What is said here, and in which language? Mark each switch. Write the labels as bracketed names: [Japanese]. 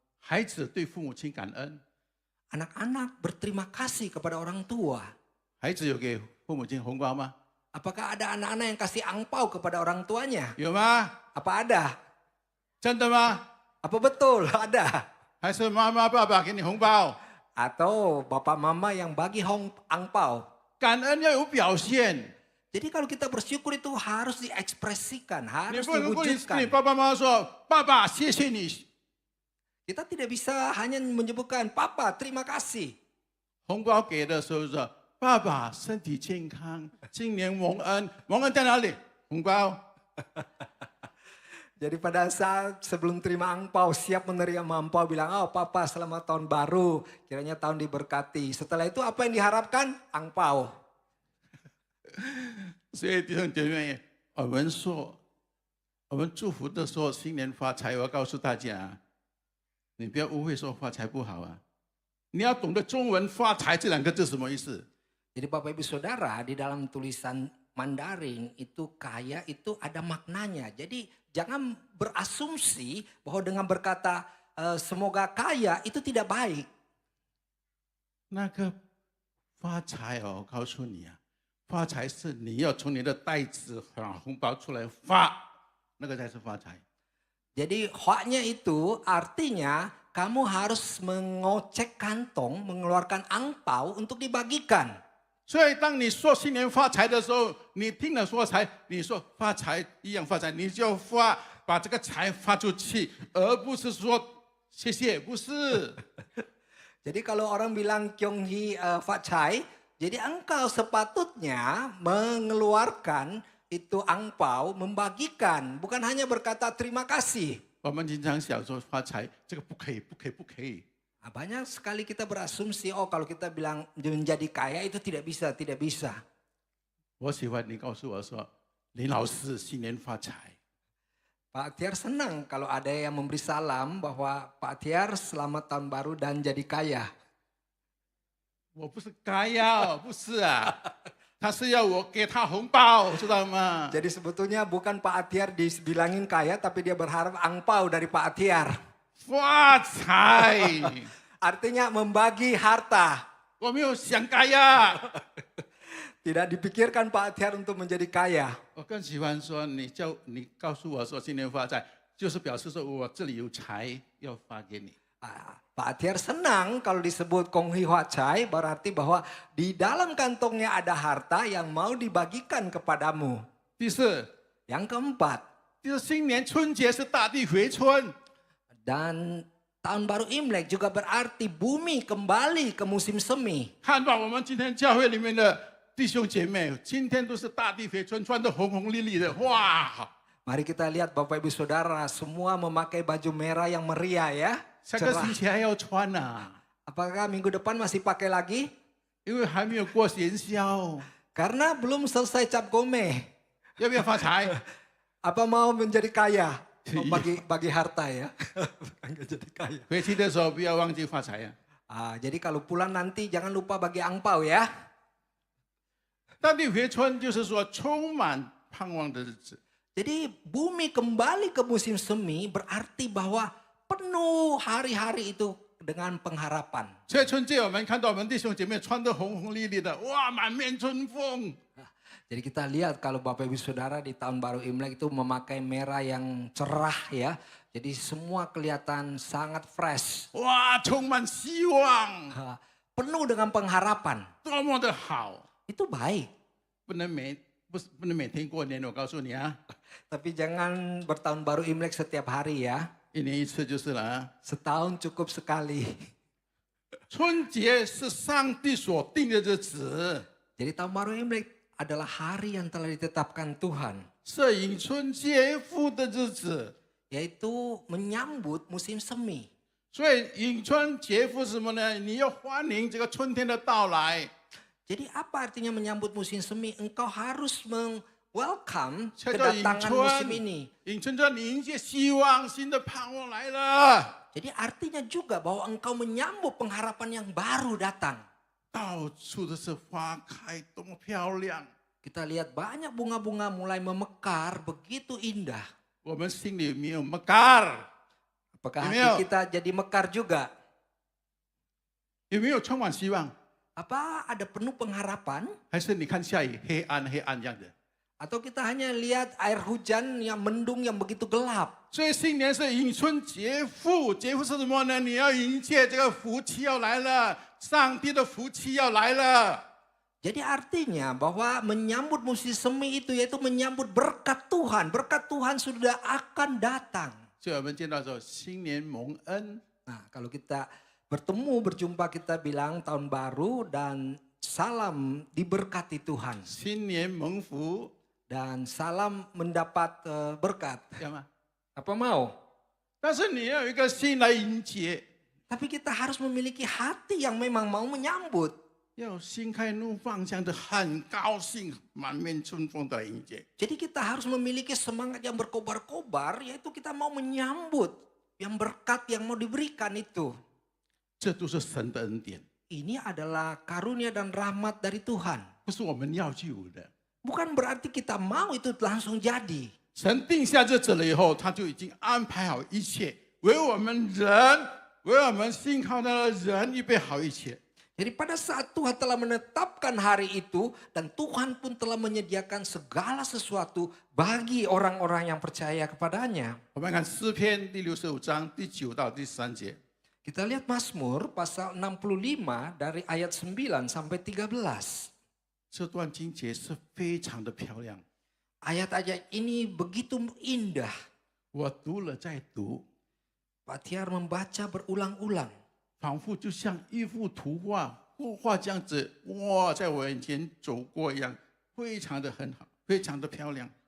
[Chinese] 孩子对父母亲感恩， [Indonesian] Anak-anak berterima kasih kepada orang tua. [Chinese] 孩子有给父母亲红包吗？ [Indonesian] Apakah ada anak-anak yang kasih angpau kepada orang tuanya? [Chinese] 有吗？ [Indonesian] Apa ada? [Chinese] 真的吗？ [Indonesian] Apa betul ada? [Chinese] 还是妈妈爸爸给你红包？ [Indonesian] Atau bapak mama yang bagi angpau? [Chinese] 感恩要有表现， [Indonesian] Jadi kalau kita bersyukur itu harus diekspresikan, [Chinese] 你 [Indonesian] harus [Chinese] 不能够跟你 [Indonesian] diwujudkan. [Chinese] 爸爸妈妈说：“爸爸，谢谢你。 [Indonesian] Kita tidak bisa hanya menyebutkan, Papa terima kasih. ” [Chinese] 红包给的时候说：“爸爸身体健康，今年蒙恩，蒙恩在哪里？红包。” [Indonesian] Jadi pada saat sebelum terima angpau, siap menerima angpau, bilang, oh papa selamat tahun baru, kiranya tahun diberkati. Setelah itu apa yang diharapkan? Angpau. [Chinese] 所以弟兄姐妹，我们说，我们祝福的时候新年发财，我要告诉大家，你不要误会说发财不好啊，你要懂得中文“发财”这两个字什么意思。 [Indonesian] Jadi Bapak Ibu Saudara, di dalam tulisan Mandarin itu kaya itu ada maknanya. Jadi jangan berasumsi bahwa dengan berkata semoga kaya itu tidak baik. [Chinese] 那个发财哦，我告诉你啊，发财是你要从你的袋子把红包出来发，那个才是发财。 [Indonesian] Jadi hak-nya itu artinya kamu harus mengocek kantong, mengeluarkan angpau untuk dibagikan. [Chinese] 所以当你说新年发财的时候，你听了说财，你说发财一样发财，你就发把这个财发出去，而不是说谢谢，不是。 [Indonesian] Jadi kalau orang bilang Kyonghi Facai, jadi engkau sepatutnya mengeluarkan itu angpau, membagikan, bukan hanya berkata terima kasih. [Chinese] 我们经常想说发财，这个不可以，不可以，不可以。 [Indonesian] Nah, banyak sekali kita berasumsi, oh kalau kita bilang menjadi kaya itu tidak bisa, tidak bisa. [Chinese] 我喜欢你告诉我说，林老师新年发财。 [Indonesian] Pak Tiar senang kalau ada yang memberi salam bahwa Pak Tiar selamat tahun baru dan jadi kaya. [Chinese] 我不是该要，不是啊，他是要我给他红包，知道吗？ [Indonesian] Jadi sebetulnya bukan Pak Tiar dibilangin kaya, tapi dia berharap angpau dari Pak Tiar. [Chinese] 发财， [Indonesian] Artinya membagi harta. [Chinese] 我没有想该呀。 [Indonesian] Tidak dipikirkan Pak Tiar untuk menjadi kaya. [Chinese] 我更喜欢说，你告诉我说新年发财，就是表示说我这里有财要发给你。 [Indonesian] Pak Tiar senang kalau disebut Kong Hi Hwa Chai, berarti bahwa di dalam kantongnya ada harta yang mau dibagikan kepadamu. [Chinese] 第四， [Indonesian] Yang keempat, [Chinese] 就是新年春节是大地回春， [Indonesian] dan tahun baru Imlek juga berarti bumi kembali ke musim semi. [Chinese] 看到我们今天教会里面的弟兄姐妹，今天都是大地回春，穿得红红绿绿的，哇！ [Indonesian] Mari kita lihat Bapak Ibu Saudara, semua memakai baju merah yang meriah ya. [Chinese] 下个 [Indonesian] Cerah. [Chinese] 星期还要穿呐、 [Indonesian] Apakah minggu depan masih pakai lagi? [Chinese] 因为还没有过元宵， [Indonesian] Karena belum selesai cap gome. [Chinese] 要不要发财？ [Indonesian] Apa mau menjadi kaya? Oh, bagi harta ya. Bukan jadi kaya. [Chinese] 回去的时候不要忘记发财呀、 [Indonesian] Jadi kalau pulang nanti jangan lupa bagi angpau ya. [Chinese] 大地回春就是说充满盼望的日子。 [Indonesian] Jadi bumi kembali ke musim semi berarti bahwa penuh hari-hari itu dengan pengharapan. [Chinese] 所以春节我们看到我们弟兄姐妹穿得红红绿绿的，哇，满面春风。 [Indonesian] Jadi kita lihat kalau Bapak Ibu Saudara di tahun baru Imlek itu memakai merah yang cerah ya. Jadi semua kelihatan sangat fresh. [Chinese] 哇，充满希望， [Indonesian] Penuh dengan pengharapan. [Chinese] 多么的好！ [Indonesian] Itu baik. [Chinese] 不能每天过年，我告诉你啊， [Indonesian] Tapi jangan bertahun baru Imlek setiap hari ya. [Chinese] 一年一次就是了啊。 [Indonesian] Setahun cukup sekali. [Chinese] 春节是上帝所定的日子， [Indonesian] Jadi tahun baru Imlek adalah hari yang telah ditetapkan Tuhan. [Chinese] 是迎春接福的日子。 [Indonesian] Yaitu menyambut musim semi. [Chinese] 所以迎春接福是什么呢？你要欢迎这个春天的到来。 [Indonesian] Jadi apa artinya menyambut musim semi? Engkau harus welcome [Chinese] 这叫迎 [Indonesian] kedatangan musim [Chinese] 春 [Indonesian] ini.， [Chinese] 迎春叫你迎接希望，新的盼望来了。 [Indonesian] Jadi artinya juga bahwa engkau menyambut pengharapan yang baru datang. [Chinese] 到处都是花开，多么漂亮！ [Indonesian] Kita lihat banyak bunga-bunga mulai memekar, begitu indah. [Chinese] 我们心里没有 [Indonesian] mekar， Apakah Emil. hati kita jadi mekar juga? [Chinese] 有没有充满希望？ [Indonesian] Apa ada penuh pengharapan? [Chinese] 还是你看下雨黑暗黑暗这样的？ [Indonesian] Atau kita hanya lihat air hujan yang mendung yang begitu gelap? [Chinese] 所以新年是迎春接福，接福是什么呢？你要迎接这个福气要来了，上帝的福气要来了。 [Indonesian] Jadi artinya bahwa menyambut musim semi itu yaitu menyambut berkat Tuhan. Berkat Tuhan sudah akan datang. [Chinese] 所以我们见到说新年蒙恩， [Indonesian] Nah, kalau kita berjumpa kita bilang tahun baru dan salam diberkati Tuhan. [Chinese] 新年蒙福， [Indonesian] Dan salam mendapat berkat. [Chinese] 知道吗？ [Indonesian] Apa mau? [Chinese] 但是你要有一个心来迎接， [Indonesian] Tapi kita harus memiliki hati yang memang mau menyambut. [Chinese] 要心开怒放，这样的很高兴，满面春风的迎接。 [Indonesian] Jadi kita harus memiliki semangat yang berkobar-kobar, yaitu kita mau menyambut yang berkat yang mau diberikan itu. [Chinese] 这都是神的恩典， [Indonesian] Ini adalah karunia dan rahmat dari Tuhan. [Chinese] 不是我们要就有的。 [Indonesian] Bukan berarti kita mau itu langsung jadi. [Chinese] 神定下日子了以后，他就已经安排好一切，为我们人，为我们信靠他的人预备好一切。 [Indonesian] Jadi pada saat Tuhan telah menetapkan hari itu dan Tuhan pun telah menyediakan segala sesuatu bagi orang-orang yang percaya kepadanya. [Chinese] 我们看诗篇第65章第9到第13节。 [Indonesian] Kita lihat Mazmur pasal 65 dari ayat 9 sampai 13. [Chinese] 这段经节是非常的漂亮， [Indonesian] Ayat-ayat ini begitu indah. [Chinese] 我读了再读， [Indonesian] Pak Tiar membaca berulang-ulang. [Chinese] 仿佛就像一幅图画，绘画这样子，哇，在我眼前走过一样，非常的很好，非常的漂亮。